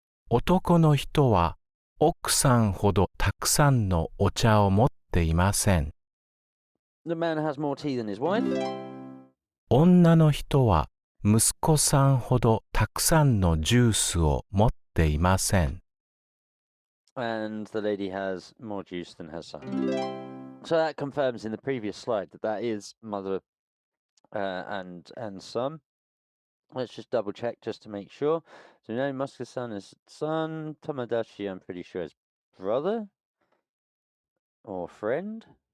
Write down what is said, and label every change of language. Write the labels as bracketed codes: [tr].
[ja] 男の人は奥さんほどたくさんのお茶を持っていません。 [en] The man has more tea than his wife. [ja] 女の人は息子さんほどたくさんのジュースを持っていません。 [en] And the lady has more juice than her son. So that confirms in the previous slide that is mother and son. Let's just double check just to make sure. So now Muska-san is son. Tomodachi, I'm pretty sure, is brother or friend.